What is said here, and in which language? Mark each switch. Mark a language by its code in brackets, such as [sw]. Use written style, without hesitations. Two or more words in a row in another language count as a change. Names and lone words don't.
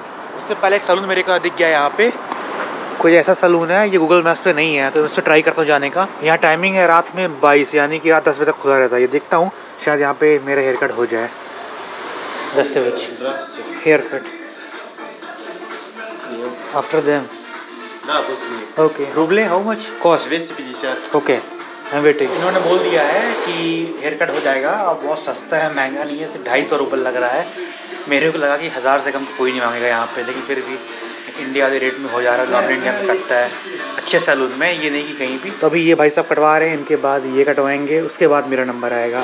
[hi] उससे पहले एक सलून मेरे को दिख गया यहाँ पे। कोई ऐसा सलून है, ये गूगल मैप्स पे नहीं है, तो मैं उससे ट्राई करता हूँ जाने का। यहाँ टाइमिंग है रात में 22, यानी कि रात 10 बजे तक खुला रहता है। ये देखता हूँ शायद यहाँ पे मेरा [en] hair cut [hi] हो जाए। [en] hair cut after them. [ru] Да, после них. [en] Okay. Ruble, how much cost? 250. Okay. I'm waiting. [hi] इन्होंने बोल दिया है कि [en] hair cut [hi] हो जाएगा, अब बहुत सस्ता है, महंगा नहीं है, सिर्फ 250 रुपये लग रहा है। मेरे को लगा कि 1000 से कम तो कोई नहीं मांगेगा यहाँ पे, लेकिन फिर भी इंडिया वाले रेट में हो जा रहा है। नॉर्थ इंडिया में कटता है अच्छे सैलून में, ये नहीं कि कहीं भी। तो अभी ये भाई साहब कटवा रहे हैं, इनके बाद ये कटवाएंगे, उसके बाद मेरा नंबर आएगा।